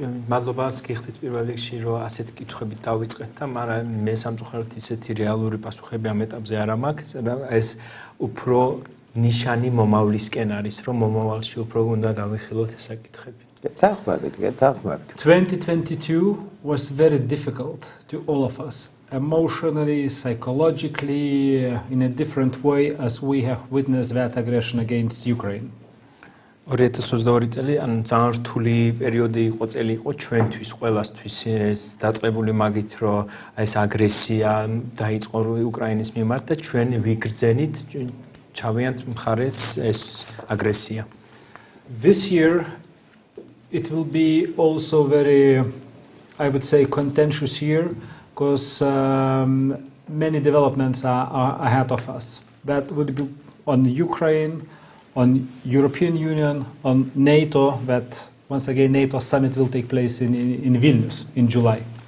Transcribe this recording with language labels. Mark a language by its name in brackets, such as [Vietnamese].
[Georgian] მადლობას გიხდით პირველ რიგში რომ ასეთ კითხვებით დავიწყეთ და მაგრამ მე სამწუხაროდ ისეთი რეალური პასუხები ამ ეტაპზე არ მაქვს ეს უფრო ნიშანი მომავლისკენ არის რომ მომავალში უფრო უნდა გავიხილოთ ეს საკითხები. გეთანხმებით. [English] 2022 was very difficult to all of us, emotionally, psychologically, in a different way as we have witnessed that aggression against Ukraine. [Georgian] 2022 წელი ან ძალიან რთული პერიოდი იყო წელი იყო ჩვენთვის ყველასთვის ეს დაწყებული მაგით რომ ეს აგრესია დაიწყო უკრაინის მიმართ და ჩვენ ვიგრძენით ჩავიანთ მხარეს ეს აგრესია. [English] This year it will be also very, I would say, contentious year because many developments are ahead of us. That would be on Ukraine, on European Union, on NATO, that once again NATO summit will take place in Vilnius in July.